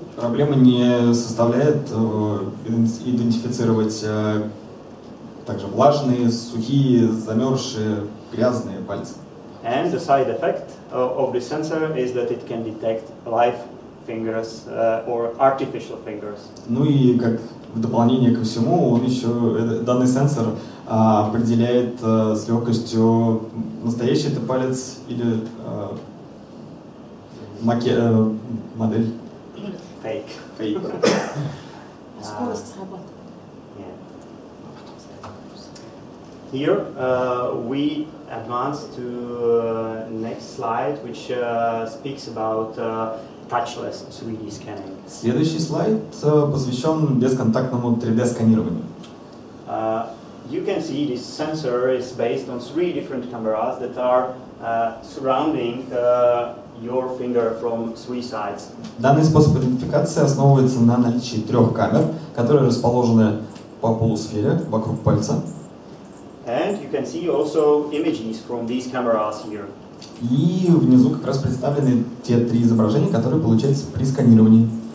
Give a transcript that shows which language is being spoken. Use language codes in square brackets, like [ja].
[ru] Проблемы не составляет идентифицировать также влажные, сухие, замерзшие, грязные пальцы. [en] And the side effect of the sensor is that it can detect live fingers or artificial fingers. [ru] Ну и как в дополнение ко всему, он еще, данный сенсор определяет с легкостью, настоящий это палец или модель. [en] Fake. Fake. [ru] Скорость работы. [en] Here we advance to next slide, which speaks about touchless 3D scanning. [ru] Следующий слайд посвящен бесконтактному 3D сканированию. [en] You can see this sensor is based on 3 different cameras that are surrounding your finger from 3 sides. [ru] Данный способ идентификации основывается на наличии 3 камер, которые расположены по полусфере вокруг пальца. [en] And you can see also images from these cameras here. [ru] И внизу как раз представлены те 3 изображения, которые получаются при сканировании.